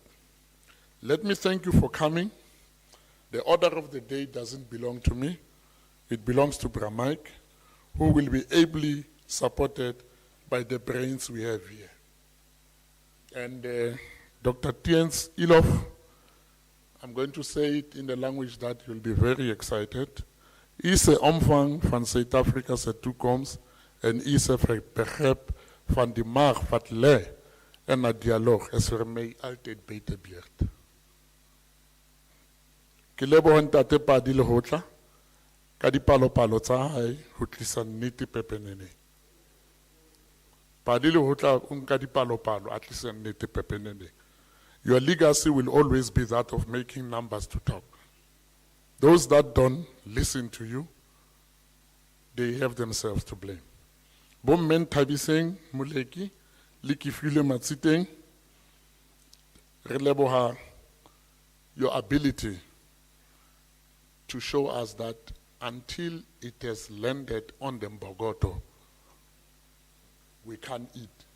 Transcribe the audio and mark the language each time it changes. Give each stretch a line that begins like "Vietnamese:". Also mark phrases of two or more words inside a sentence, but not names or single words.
English: Let me thank you for coming. The order of the day doesn't belong to me. It belongs to Mike, who will be ably supported by the brains we have here. And Dr. Tiens Ilof, I'm going to say it in the language that you'll be very excited.
Afrikaans: Is 'n omvang van Suid-Afrika se toekoms en is 'n begrip van die mag wat lê en 'n dialoog is vir my altyd buitebeerd.
Southern Sotho: Ke leboha ntate Pali Lehohla ka dipalopalo tsa hae ho tlisa nnete pepeneneng. Pali Lehohla o nka dipalopalo a tlisa nnete pepeneneng.
English: Your legacy will always be that of making numbers to talk. Those that don't listen to you, they have themselves to blame.
Southern Sotho: Bomme Thabiseng Moleki le Kifile Matsiteng, re leboha
English: your ability to show us that until it has landed on the Mbogoto, we can't eat.